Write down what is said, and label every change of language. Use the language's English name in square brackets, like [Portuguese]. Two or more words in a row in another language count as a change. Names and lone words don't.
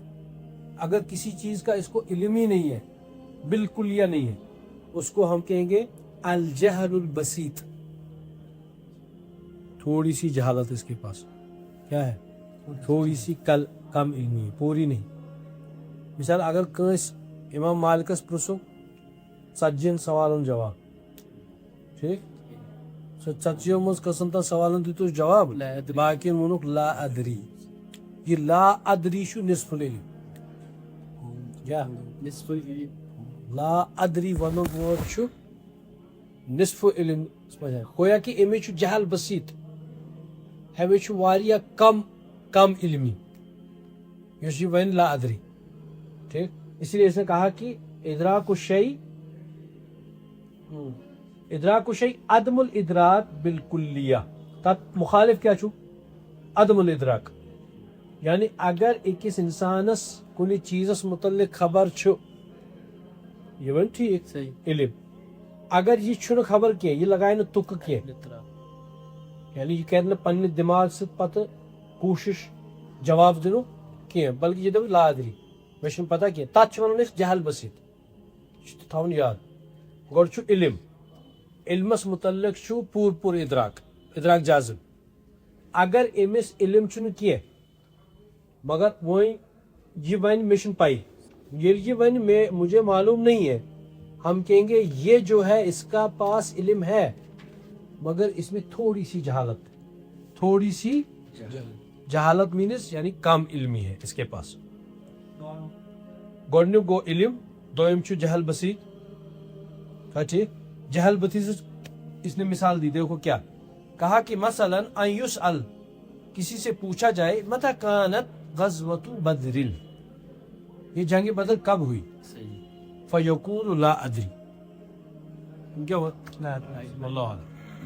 [Urdu] اگر کسی چیز کا اس کو علم ہی نہیں ہے، بالکلیہ نہیں ہے، اس کو ہم کہیں گے [Arabic] الجہل البسیط. [Urdu] تھوڑی سی جہالت اس کے پاس کیا ہے، تھوڑی سی کم علمی ہے، پوری نہیں. [Kashmiri] مثال اگر کنس امام مالکس پرسو 40 سوالن جواب، ٹھیک، سو 40 مز کسن تن سوالن دیتوس جواب، باقین وونُکھ [Arabic] لا ادری. [Kashmiri] یہ [Arabic] لا ادری [Kashmiri] چھُ [Arabic] نصف العلم. [Kashmiri] کیا [Arabic] لا ادری [Kashmiri] ونُن وورڈ چھُ نصف علم. گویا کہ امی چھُ جہل بسیط، ہمیں چھُ واریاہ کم علمی یُس یہ ون لا ادری. ٹھیک. [Urdu] اس لیے اس نے کہا کہ [Arabic] ادراک الشیء عدم الادراک بالکلیہ. [Kashmiri] تت مخالف کیا چھُ [Arabic] عدم الادراک. [Kashmiri] یعنی اگر أکِس انسانس کُنہِ چیزس متعلق خبر چھُ یہ ون ٹھیک علم، اگر یہ چھُنہٕ خبر کینٛہہ، یہ لگایہِ نہٕ تُکہٕ کینٛہہ، یعنی یہ کرِ نہٕ پننہِ دماغ سۭتۍ پتہٕ کوٗشش جواب دِنُک کینٛہہ، بلکہ یہ دپہِ [Arabic] لا ادری، [Kashmiri] مےٚ چھُنہٕ پتہ کینٛہہ. تتھ چھِ ونان أسۍ جہل بسیط. یہ چھُ تھاوُن یاد. گۄڈٕ چھُ علم، علمس متعلق چھُ پوٗرٕ ادراک جازم. اگر أمِس علم چھُنہٕ کینٛہہ مگر وۄنۍ یہ ون مےٚ چھُنہٕ پاے، ییٚلہِ یہ ون [Urdu] مجھے معلوم نہیں ہے، ہم کہیں گے یہ جو ہے اس کا پاس علم ہے مگر اس میں تھوڑی سی جہالت. تھوڑی سی جہالت مینس یعنی کم علمی ہے اس کے پاس. [Kashmiri] گۄڈنیُک گوٚو علم، دوٚیِم چھُ جہل بسیط. ٹھیک. [Urdu] جہل بسیط اس نے مثال دی، دیکھو کیا کہا کہ مثلا [Arabic] ان یسأل، [Urdu] کسی سے پوچھا جائے [Arabic] متى کانت غزوۃ بدر، [Urdu] یہ جنگ بدر کب ہوئی، [Arabic] فیقول لا ادری، [Urdu] کیا ہوا [Arabic] واللہ عالم.